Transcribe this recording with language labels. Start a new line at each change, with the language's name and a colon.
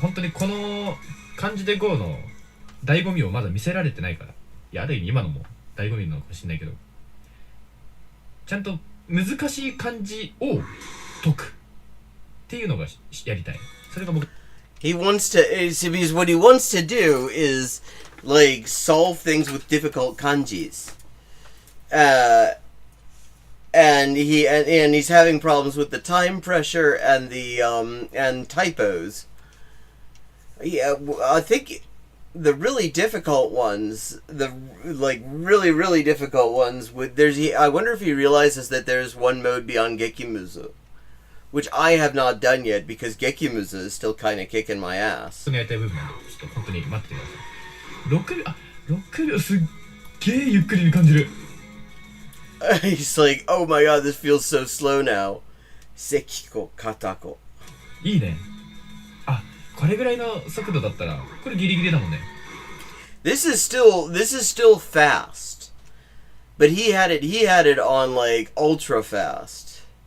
Japanese: 本当にこの漢字で GO の醍醐味をまだ見せられてないから。いや、ある意味今のも醍醐味なのかもしれないけど、ちゃんと難しい漢字を解くっていうのがやりたい。それが僕。
English: He wants to, because what he wants to do is like solve things with difficult kanjis, and and he's having problems with the time pressure and the and typos. Yeah, I think the really difficult ones, the really difficult ones, I wonder if he realizes that there's one mode beyond Gekimuzu, which I have not done yet because Gekimuzu is still kind of kicking my ass.
Japanese: やりたい部分なんで、ちょっと本当に待っててください。 6秒すっげえゆっくりに感じる。
English: He's like, oh my god, this feels so slow now. Sekiko katako.
Japanese: いいね。あ、これぐらいの速度だったら、これギリギリだもんね。
English: This is still fast. But he had it on like ultra fast.